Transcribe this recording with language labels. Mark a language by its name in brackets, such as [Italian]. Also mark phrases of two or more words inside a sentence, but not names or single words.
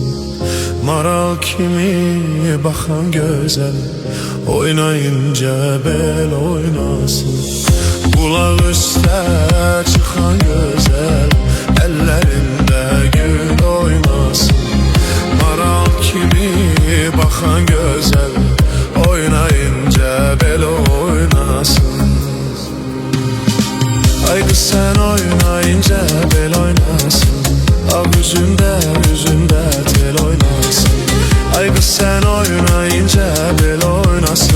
[Azerbaijani] Maral kimi baxan gözəl, oynayınca bel oynasın. Bulaq üstə çıxan gözəl, əllərində gül oynasın. Maral kimi baxan gözəl, oynayınca bel oynasın. [Turkish] Ay kız sen oynayınca bel oynasın. Av yüzünde tel oynasın. Ay kız sen oynayınca bel oynasın.